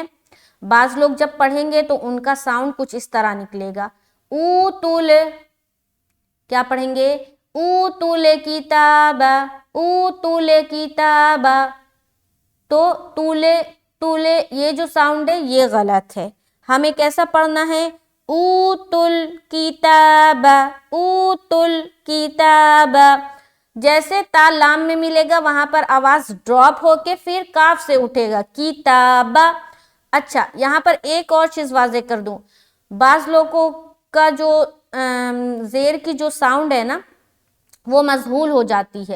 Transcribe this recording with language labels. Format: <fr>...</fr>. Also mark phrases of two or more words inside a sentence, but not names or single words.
<ur>بعض لوگ جب پڑھیں گے تو ان کا ساؤنڈ کچھ اس طرح نکلے گا،</ur> <ar>او تول،</ar> <ur>کیا پڑھیں گے؟</ur> <ar>او تول کتابا، او تول کتابا.</ar> <ur>تو تولے تولے یہ جو ساؤنڈ ہے یہ غلط ہے. ہمیں کیسا پڑھنا ہے؟</ur> <ar>او تل کتابا، او تل کتابا.</ar> <ur>جیسے تا لام میں ملے گا وہاں پر آواز ڈراپ ہو کے پھر کاف سے اٹھے گا، کتابا. اچھا یہاں پر ایک اور چیز واضح کر دوں، بعض لوگوں کا جو زیر کی جو ساؤنڈ ہے نا وہ مذہول ہو جاتی ہے.</ur>